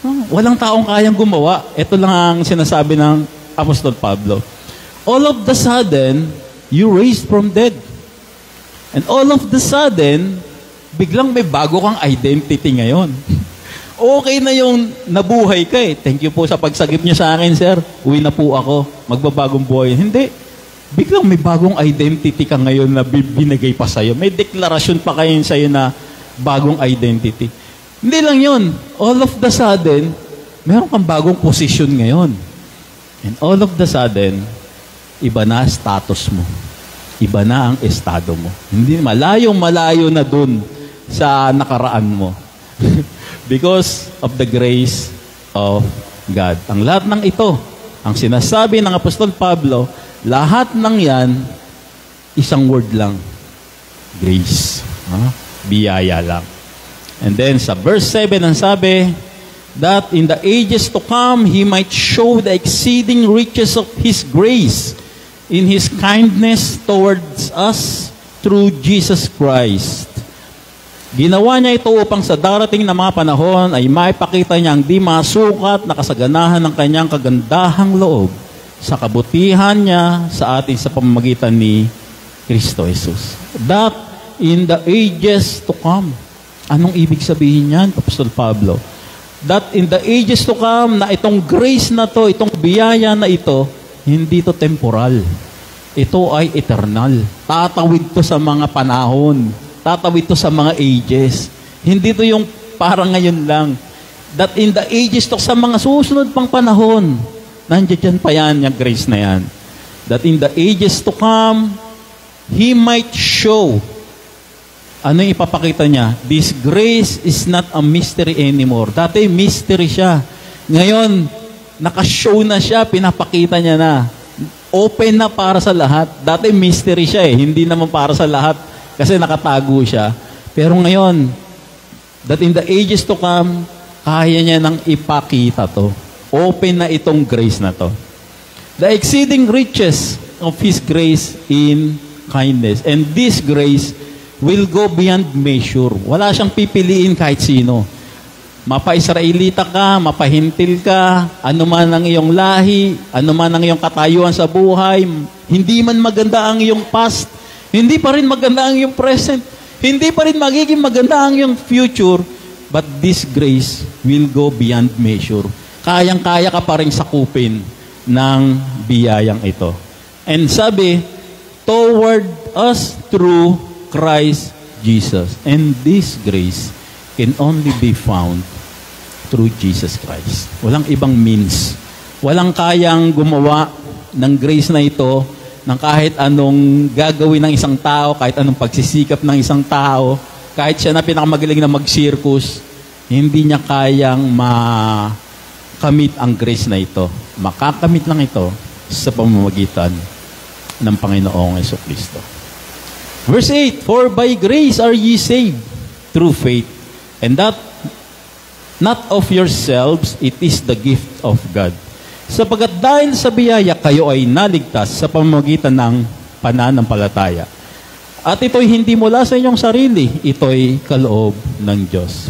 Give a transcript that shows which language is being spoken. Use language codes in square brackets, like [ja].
[tl] Walang taong kayang gumawa. Ito lang ang sinasabi ng Apostol Pablo. [en] All of the sudden, you raised from dead. And all of the sudden, [tl] biglang may bago kang identity ngayon. Okay na yung nabuhay ka Thank you po sa pagsagip niyo sa akin, sir. Uwi na po ako. Magbabagong buhay. Hindi. Biglang may bagong identity ka ngayon na binigay pa sa'yo. May deklarasyon pa kayo sa'yo na bagong identity. Hindi lang yun. [en] All of the sudden, [tl] meron kang bagong position ngayon. [en] And all of the sudden, [tl] iba na status mo. Iba na ang estado mo. Hindi, malayo na dun sa nakaraan mo. [en] Because of the grace of God. [tl] Ang lahat ng ito, ang sinasabi ng Apostol Pablo, lahat ng yan, isang word lang. Grace. Biyaya lang. [en] And then [tl] sa [en] verse 7, [tl] ang sabi, [en] that in the ages to come, He might show the exceeding riches of His grace in His kindness towards us through Jesus Christ. [tl] Ginawa niya ito upang sa darating na mga panahon ay maipakita niya ang di masukat na kasaganahan ng kanyang kagandahang loob sa kabutihan niya sa atin sa pamamagitan ni Kristo Jesus. [en] That in the ages to come. [tl] Anong ibig sabihin niyan, [en] Apostol Pablo? That in the ages to come, [tl] na itong grace na to, itong biyaya na ito, hindi to temporal. Ito ay eternal. Tatawid to sa mga panahon. Tatawid to sa mga ages. Hindi to yung parang ngayon lang. [en] That in the ages to, [tl] sa mga susunod pang panahon, nandiyan pa yan, yung grace na yan. [en] That in the ages to come, He might show. [tl] Ano yung ipapakita niya? [en] This grace is not a mystery anymore. [tl] Dati mystery siya. Ngayon, nakashow na siya, pinapakita niya na. Open na para sa lahat. Dati mystery siya hindi naman para sa lahat kasi nakatago siya. Pero ngayon, [en] that in the ages to come, [tl] kaya niya nang ipakita to. Open na itong grace na to. [en] The exceeding riches of His grace in kindness. And this grace will go beyond measure. [tl] Wala siyang pipiliin kahit sino. Mapa-Israelita ka, mapahintil ka, ano man ang iyong lahi, ano man ang iyong katayuan sa buhay, hindi man maganda ang iyong past, hindi pa rin maganda ang iyong present, hindi pa rin magiging maganda ang iyong future, [en] but this grace will go beyond measure. [tl] Kayang-kaya ka pa rin sakupin ng biyayang ito. [en] And [tl] sabi, [en] toward us through Christ Jesus. And this grace can only be found through Jesus Christ. [tl] Walang ibang means. Walang kayang gumawa ng grace na ito ng kahit anong gagawin ng isang tao, kahit anong pagsisikap ng isang tao, kahit siya na pinakamagaling na mag-circus, hindi niya kayang makamit ang grace na ito. Makakamit lang ito sa pamamagitan ng Panginoong Jesucristo. [en] Verse 8, for by grace are ye saved through faith, and that not of yourselves, it is the gift of God. [tl] Sapagkat dahil sa biyaya, kayo ay naligtas sa pamamagitan ng pananampalataya. At ito'y hindi mula sa inyong sarili, ito'y kaloob ng Diyos.